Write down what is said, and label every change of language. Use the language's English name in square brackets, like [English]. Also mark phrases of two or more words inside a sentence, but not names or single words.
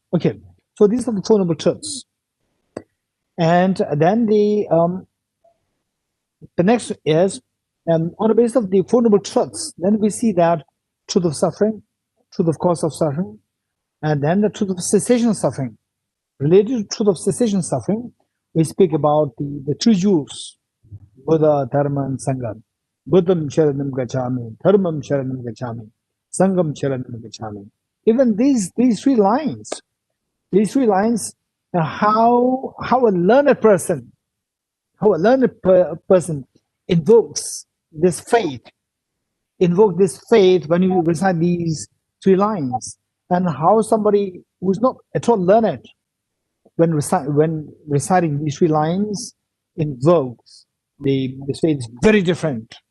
[English] Okay, so these are the Four Noble Truths. And then the next is, on the basis of the Four Noble Truths, then we see that truth of suffering, truth of cause of suffering, and then the truth of cessation of suffering. Related to truth of cessation of suffering, we speak about the three jewels: Buddha, Dharma, and Sangha. [Sanskrit] Buddham Sharanam Gacchami, Dharmam Sharanam Gacchami, Sangam Sharanam Gacchami. [English] Even these three lines, how a learned person invokes this faith. Invoke this faith when you recite these three lines, and how somebody who's not at all learned, when reciting these three lines, invokes this faith is very different.